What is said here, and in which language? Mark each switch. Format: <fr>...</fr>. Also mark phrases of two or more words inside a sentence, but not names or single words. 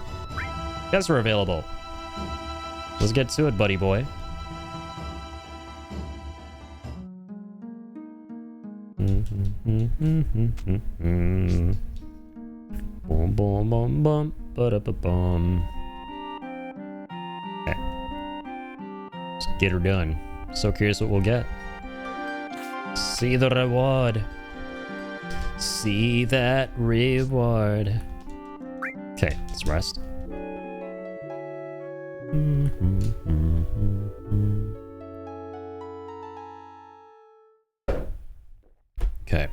<en>Guess we're available. Let's get to it, buddy boy. Boom, boom, boom, boom, ba-da-ba-bum. Okay. Let's get her done. So curious what we'll get. See the reward. See that reward. Okay, let's rest. Okay.</en>